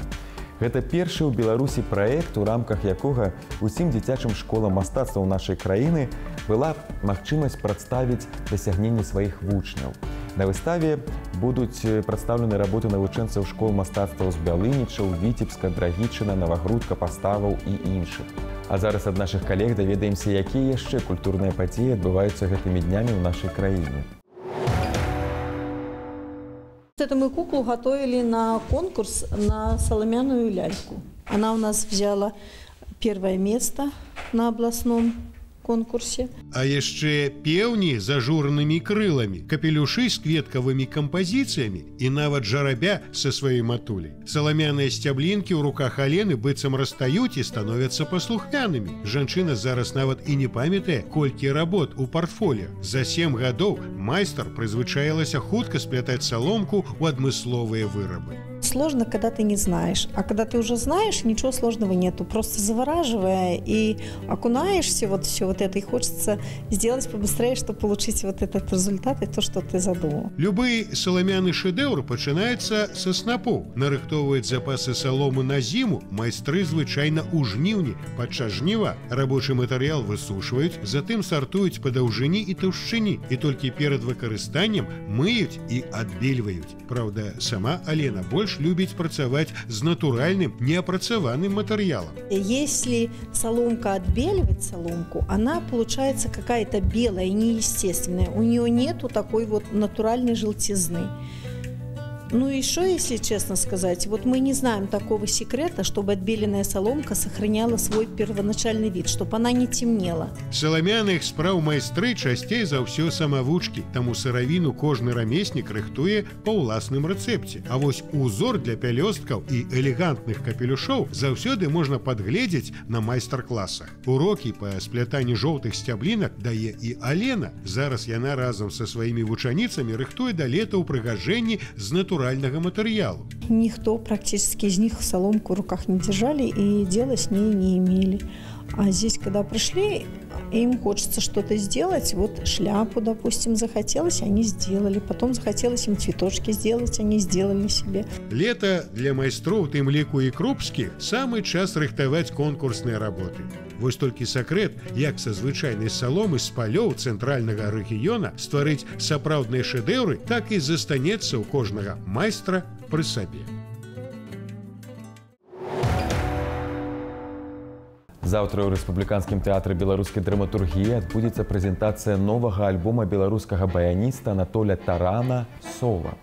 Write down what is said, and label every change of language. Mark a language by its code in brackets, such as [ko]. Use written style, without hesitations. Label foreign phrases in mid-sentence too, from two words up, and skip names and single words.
[be] Гэта першы ў Беларусі праект, у рамках якога усім дзіцячым школам мастацтва нашай краіны была магчымасць прадставіць дасягненні сваіх вучняў. На выставе будуць прадстаўлены работы навучэнцаў школ мастацтваў з Бялынічаў, Віцебска, Драгічына, Навагрудка, Паставаў і іншых. А зараз ад нашых калег даведаемся, якія яшчэ культурныя падзеі адбываюцца гэтымі днямі ў нашай краіне. [ru] Эту мы куклу готовили на конкурс на соломяную ляльку. Она у нас взяла первое место на областном конкурсе. [be] А яшчэ пеўні з ажурнымі крыламі, капелюшы з кветкавымі кампазіцыямі і нават жарабя са сваёй матуляй. Саламяныя сцяблінкі ў руках Алены быццам растаюць і становяцца паслухмянымі. Жанчына зараз нават і не памятае, колькі работ у партфоліо. За 7 гадоў майстар прызвычаілася хутка сплятаць саломку ў адмысловыя вырабы. [ru] Сложно, когда ты не знаешь. А когда ты уже знаешь, ничего сложного нету. Просто завораживая и окунаешься все вот это. И хочется сделать побыстрее, чтобы получить вот этот результат и то, что ты задумал. [be] Любы саламяны шэдэўр пачынаецца са снапоў. Нарыхтоўваюць запасы саломы на зіму майстры звычайна ў жніўні падчас жніва. Рабочы матэрыял высушваюць, затым сартуюць па даўжыні і таўшчыні. І толькі перад выкарыстаннем мыюць і адбельваюць. Праўда, сама Алена больш любіць працаваць з натуральным, неапрацаваным матэрыялам. [ru] Если соломка отбеливать соломку, она получается какая-то белая, неестественная. У нее нету такой вот натуральной желтизны. Ну и что, если честно сказать, вот мы не знаем такого секрета, чтобы отбеленная соломка сохраняла свой первоначальный вид, чтобы она не темнела. [be] Саламяных спраў майстры часцей за ўсё самавучкі, таму сыравіну кожны рамеснік рыхтуе па ўласным рэцэпце. А вось узор для пялёсткаў і элегантных капелюшоў заўсёды можна падгледзець на майстар-класах. Урокі па сплятанні жоўтых сцяблінак дае і Алена. Зараз яна разам са сваімі вучаніцамі рыхтуе да лета ўпрыгажэнні з натуральнага материалу. [ru] Никто практически из них соломку в руках не держали и дела с ней не имели. А здесь, когда пришли, им хочется что-то сделать. Вот шляпу, допустим, захотелось, они сделали. Потом захотелось им цветочки сделать, они сделали себе. [be] Лето для майстроў, тым ліку і крупскіх, самы час рыхтаваць конкурсныя работы. Вось толькі сакрэт, як са звычайнай саломы з палёў цэнтральнага рэгіёна стварыць сапраўдныя шэдэўры, так і застанецца ў кожнага майстра пры сабе. Заўтра ў Рэспубліканскім тэатры беларускай драматургіі адбудзецца прэзентацыя новага альбома беларускага баяніста Анатоля Тарана «Сова».